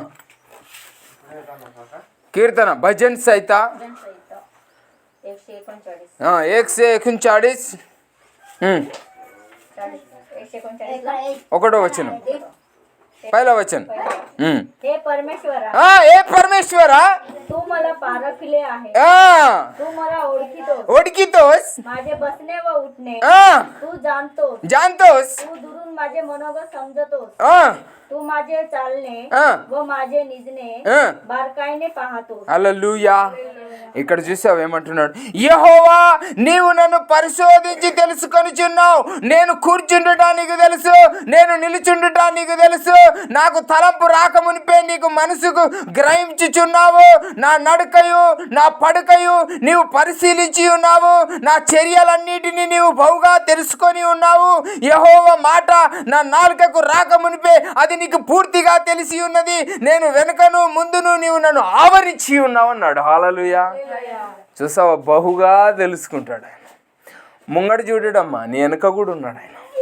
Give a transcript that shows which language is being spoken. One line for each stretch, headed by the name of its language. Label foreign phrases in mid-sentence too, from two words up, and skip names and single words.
Telugu: కీర్తన భజన్ సహిత हाँ 1:39 ఒకటో వచనం
Marathi: पहिला वचन हे परमेश्वरा हाँ हे परमेश्वरा तू मला पारखले आहे हाँ तू मला ओळखीतोस ओळखीतोस माझे बसणे व उठणे हाँ तू जाणतोस जानतोस तू दुरून माझे मनोगत समजतोस हाँ तू माझे चालणे हाँ व माझे निजणे हाँ बारकाईने पाहतोस
Telugu: హల్లెలూయా ఇక్కడ చూసావు ఏమంటున్నాడు యెహోవా నీవు నన్ను పరిశోధించి తెలుసుకొనిచున్నావు నేను కూర్చుండుట నీకు తెలుసు నేను నిలుచుండుట నీకు తెలుసు నాకు తలంపు రాకమునిపే నీకు మనసుకు గ్రహించుచున్నావు నా నడకయు నా పడకయు నీవు పరిశీలించి ఉన్నావు నా చర్యలన్నిటినీ నీవు బహుగా తెలుసుకొని ఉన్నావు యెహోవా మాట నా నాలుకకు రాకమునిపే అది నీకు పూర్తిగా తెలిసి ఉన్నది నేను వెనుకను ముందును నీవు నన్ను ఆవరించి ఉన్నావు అన్నాడు హల్లెలూయా చూసావా బహుగా తెలుసుకుంటాడు ఆయన ముంగడు చూడడమ్మా నీ వెనక కూడా ఉన్నాడు ఆయన